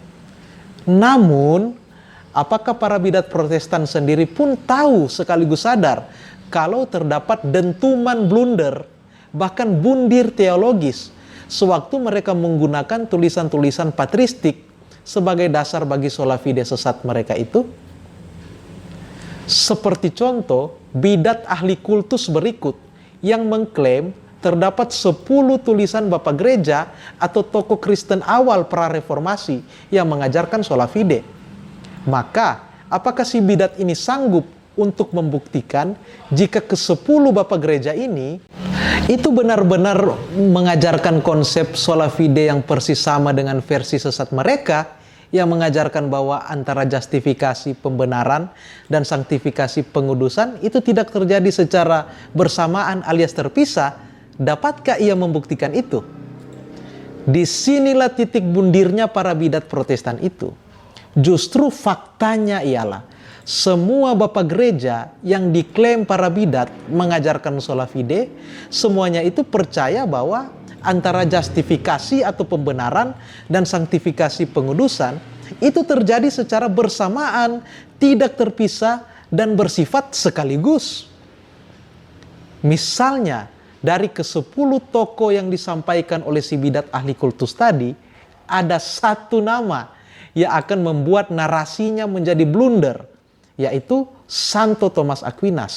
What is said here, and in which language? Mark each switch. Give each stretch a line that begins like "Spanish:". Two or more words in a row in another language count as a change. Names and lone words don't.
Indonesian: Namun, apakah para bidat Protestan sendiri pun tahu sekaligus sadar kalau terdapat dentuman blunder, bahkan bundir teologis, sewaktu mereka menggunakan tulisan-tulisan patristik sebagai dasar bagi
Latin: sola fide
Indonesian: sesat mereka itu? Seperti contoh, bidat ahli kultus berikut yang mengklaim terdapat 10 tulisan bapak gereja atau tokoh Kristen awal pra-reformasi yang mengajarkan
Latin: sola fide.
Indonesian: Maka, apakah si bidat ini sanggup untuk membuktikan jika ke-10 bapak gereja ini itu benar-benar mengajarkan konsep
Latin: sola fide
Indonesian: yang persis sama dengan versi sesat mereka, yang mengajarkan bahwa antara justifikasi pembenaran dan sanktifikasi pengudusan itu tidak terjadi secara bersamaan alias terpisah? Dapatkah ia membuktikan itu? Disinilah titik bundirnya para bidat Protestan itu. Justru faktanya ialah semua bapak gereja yang diklaim para bidat mengajarkan
Latin: sola fide,
Indonesian: semuanya itu percaya bahwa antara justifikasi atau pembenaran dan sanktifikasi pengudusan itu terjadi secara bersamaan, tidak terpisah dan bersifat sekaligus. Misalnya, dari ke-10 tokoh yang disampaikan oleh si bidat ahli kultus tadi, ada satu nama yang akan membuat narasinya menjadi blunder, yaitu Santo Thomas Aquinas.